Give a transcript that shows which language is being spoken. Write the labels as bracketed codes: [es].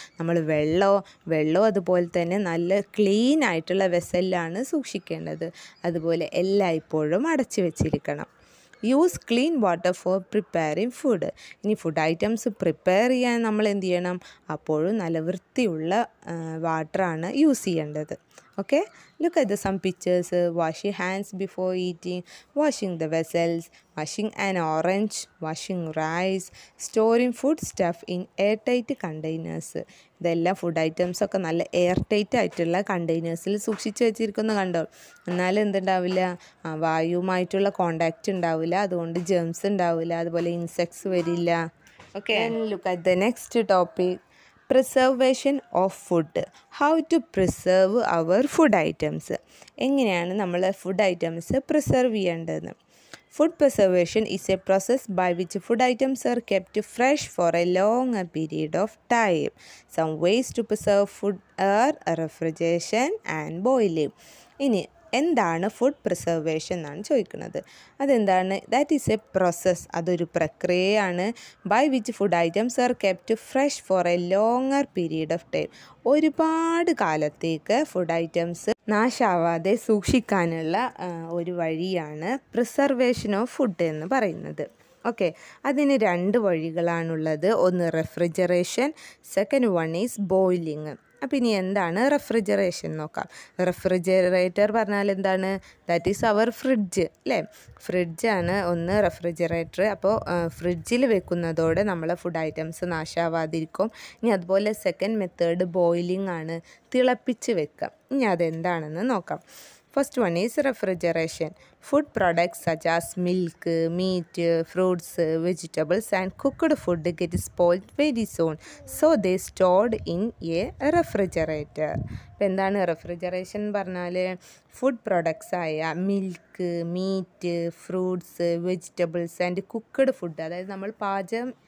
[ml] നമ്മൾ വെള്ളവും അതുപോലെ തന്നെ നല്ല ക്ലീൻ ആയിട്ടുള്ള വെസലിലാണ് സൂക്ഷിക്കേണ്ടത്. അതുപോലെ എല്ലായ്പ്പോഴും അടച്ചു വെച്ചിരിക്കണം. [en] Use clean water for preparing food. [ml] ഇനി ഫുഡ് ഐറ്റംസ് പ്രിപ്പയർ ചെയ്യാൻ നമ്മൾ എന്ത് ചെയ്യണം? അപ്പോഴും നല്ല വൃത്തിയുള്ള വാട്ടറാണ് യൂസ് ചെയ്യേണ്ടത്. [en] Okay, look at some pictures. Wash your hands before eating, washing the vessels, washing an orange, washing rice, storing food stuff in airtight containers. [ml] ഇതെല്ലാം ഫുഡ് ഐറ്റംസ് ഒക്കെ നല്ല എയർ ടൈറ്റ് ആയിട്ടുള്ള കണ്ടെയ്നേഴ്സിൽ സൂക്ഷിച്ച് വെച്ചിരിക്കുന്ന കണ്ടോ. എന്നാലും എന്തുണ്ടാവില്ല? വായുവുമായിട്ടുള്ള കോണ്ടാക്റ്റ് ഉണ്ടാവില്ല, അതുകൊണ്ട് ജേംസ് ഉണ്ടാവില്ല, അതുപോലെ ഇൻസെക്ട്സ് വരില്ല. [en] Okay, look at the next topic, preservation of food. How to preserve our food items. [ml] എങ്ങനെയാണ് നമ്മൾ ഫുഡ് ഐറ്റംസ് പ്രിസർവ് ചെയ്യേണ്ടതെന്ന്. [en] Food preservation is a process by which food items are kept fresh for a longer period of time. Some ways to preserve food are refrigeration and boiling. [ml] ഇനി എന്താണ് food preservation എന്നാണ് ചോദിക്കുന്നത്. അതെന്താണ്? [en] that is a process, [ml] അതൊരു പ്രക്രിയയാണ്. [en] By which food items are kept fresh for a longer period of time. [ml] ഒരുപാട് കാലത്തേക്ക് food items നാശാവാതെ സൂക്ഷിക്കാനുള്ള ഒരു വഴിയാണ് പ്രിസർവേഷൻ ഓഫ് ഫുഡ് എന്ന് പറയുന്നത്. ഓക്കെ, അതിന് രണ്ട് വഴികളാണുള്ളത്. ഒന്ന് refrigeration, [en] Second one is boiling. [ml] അപ്പം ഇനി എന്താണ് റെഫ്രിജറേഷൻ നോക്കാം. റെഫ്രിജറേറ്റർ പറഞ്ഞാൽ എന്താണ്? [en] that is our fridge [ml] അല്ലേ. ഫ്രിഡ്ജാണ് ഒന്ന് റെഫ്രിജറേറ്റർ. അപ്പോൾ ഫ്രിഡ്ജിൽ വെക്കുന്നതോടെ നമ്മളെ ഫുഡ് ഐറ്റംസ് നാശാവാതിരിക്കും. ഇനി അതുപോലെ സെക്കൻഡ് മെത്തേഡ് ബോയിലിംഗ് ആണ്, തിളപ്പിച്ച് വെക്കാം. ഇനി അതെന്താണെന്ന് നോക്കാം. [en] First one is refrigeration. Food products such as milk, meat, fruits, vegetables and cooked food get spoiled very soon. So they stored in a refrigerator. [ml] അപ്പോൾ എന്താണ് റെഫ്രിജറേഷൻ പറഞ്ഞാൽ? ഫുഡ് പ്രൊഡക്ട്സ് ആയ milk, meet, fruits, vegetables and cooked food, അതായത് നമ്മൾ പാചകം